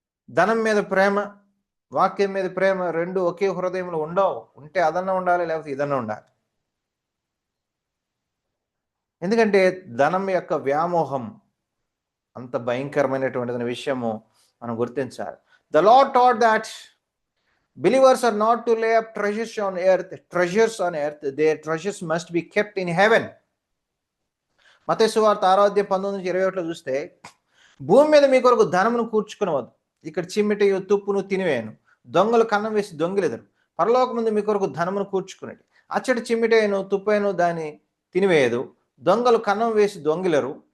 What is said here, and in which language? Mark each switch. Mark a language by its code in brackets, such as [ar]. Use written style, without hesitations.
[te] ధనం మీద ప్రేమ, వాక్యం మీద ప్రేమ రెండు ఒకే హృదయంలో ఉండవు. ఉంటే అదన్నా ఉండాలి, లేకపోతే ఇదన్నా ఉండాలి. ఎందుకంటే ధనం యొక్క వ్యామోహం అంత భయంకరమైనటువంటి విషయము మనం గుర్తించాలి. [en] The lord taught that believers are not to lay up treasures on earth. Their treasures must be kept in heaven. [te] మత్తయి సువార్త 6:19-21 చూస్తే, భూమి మీద మీ కొరకు ధనమును కూర్చుకునవద్దు, ఇక్కడ చిమ్మిటయు తుప్పును తినివేయను, దొంగలు కన్నం వేసి దొంగిలెదరు. పరలోకమందు మీ కొరకు ధనమును కూర్చుకునేది, అచ్చటి చిమ్మిటయను తుప్పైను దాన్ని తినివేయదు, దొంగలు కన్నం వేసి దొంగిలరు.